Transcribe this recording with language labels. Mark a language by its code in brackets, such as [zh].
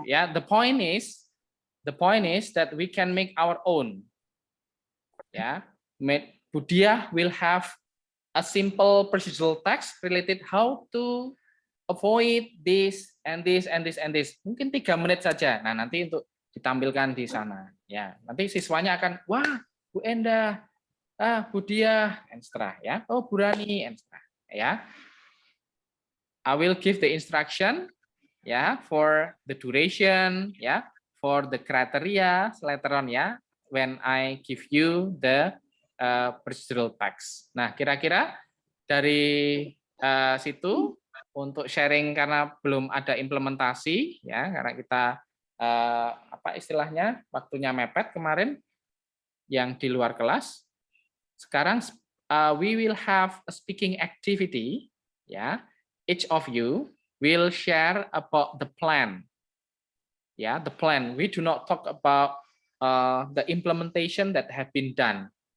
[en] Yeah, the point is that we can make our own. Yeah, Budia will have a simple procedural text related how to avoid this and this and this and this. [id] Mungkin 3 menit saja. Nah, nanti untuk ditampilkan di sana. Ya, nanti siswanya akan, wah, Bu Endah, Budia, and seterusnya. Ya, oh Bu Rani, and seterusnya. [en] Ya, I will give the instruction, ya, for the duration, ya, for the criteria later on, ya, when I give you the procedural text. [id] Nah, kira-kira dari situ untuk sharing karena belum ada implementasi, ya, karena kita apa istilahnya waktunya mepet kemarin yang di luar kelas. [en] Sekarang we will have a speaking activity, ya. Each of you will share about the plan. Ya, the plan. We do not talk about the implementation that have been done.